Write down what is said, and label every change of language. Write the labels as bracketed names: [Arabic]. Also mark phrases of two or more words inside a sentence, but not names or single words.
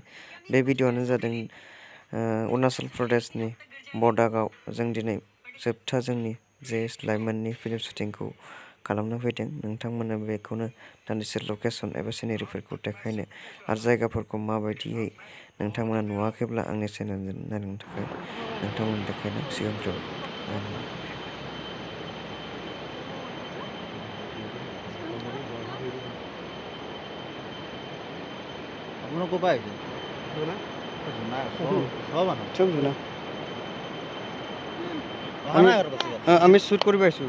[Bodo] बे भिडिअआनो जादों अरुणाचल प्रदेशनि बडागाव जों दिनै जोबथा जोंनि जे लाइमोननि फिल्म शुटिंखौ खालामनो फैदों। नोंथांमोननो बेखौनो दान्दिसे लोकेसन एबा सिनारिफोरखौ देखायनो आरो जायगाफोरखौ माबायदियै नोंथांमोना नुवाखैब्ला आंनि चेनेलजों नायनो थाखाय नोंथांमोन देखायनो सिगांग्रो [Assamese] আপোনালোক ক'ৰ পৰা আহিছে? আমি শ্বুট কৰিব আহিছোঁ।